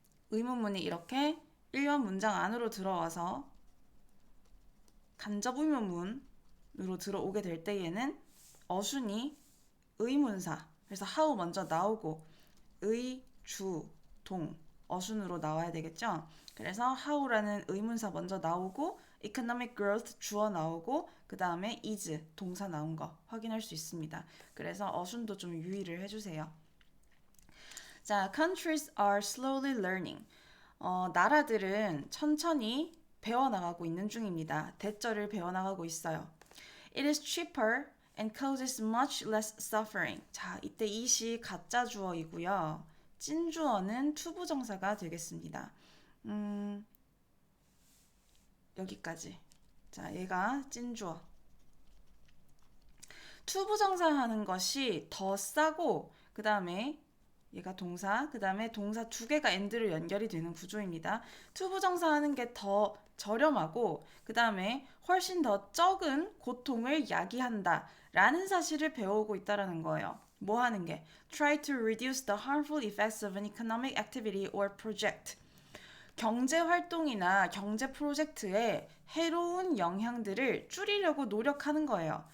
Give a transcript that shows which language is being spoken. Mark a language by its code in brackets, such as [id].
[ko] 의문문이 이렇게 일반 문장 안으로 들어와서 간접 의문문으로 들어오게 될 때에는 어순이 의문사, 그래서 how 먼저 나오고 의, 주, 동 어순으로 나와야 되겠죠. 그래서 how라는 의문사 먼저 나오고 economic growth 주어 나오고 그 다음에 is 동사 나온 거 확인할 수 있습니다. 그래서 어순도 좀 유의를 해주세요. [en] 자, countries are slowly learning. [ko] 나라들은 천천히 배워나가고 있는 중입니다. 대절을 배워나가고 있어요. [en] It is cheaper and causes much less suffering. [ko] 자, 이때 it이 가짜 주어이고요. 찐 주어는 투부정사가 되겠습니다. 여기까지. 자, 얘가 찐 주어. 투부정사 하는 것이 더 싸고 그 다음에 얘가 동사, 그 다음에 동사 두 개가 and로 연결이 되는 구조입니다. 투부정사 하는 게 더 저렴하고 그 다음에 훨씬 더 적은 고통을 야기한다 라는 사실을 배우고 있다는 거예요. 뭐 하는 게? [en] Try to reduce the harmful effects of an economic activity or project. [ko] 경제 활동이나 경제 프로젝트의 해로운 영향들을 줄이려고 노력하는 거예요.